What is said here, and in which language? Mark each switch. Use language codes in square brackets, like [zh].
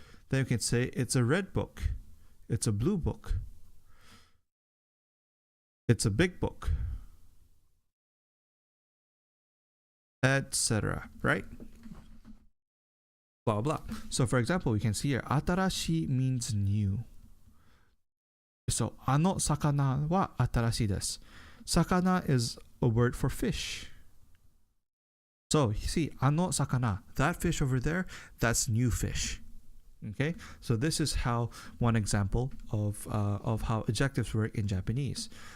[en] Then you can say it's a red book, it's a blue book, it's a big book, etc. Right? Blah, blah. So for example, we can see here, atarashi means new. [ja] So, あの魚は新しいです. [en] Sakana is a word for fish. So, you see, [ja] あの魚, [en] that fish over there, that's new fish. Okay? So, this is how one example of how adjectives work in Japanese.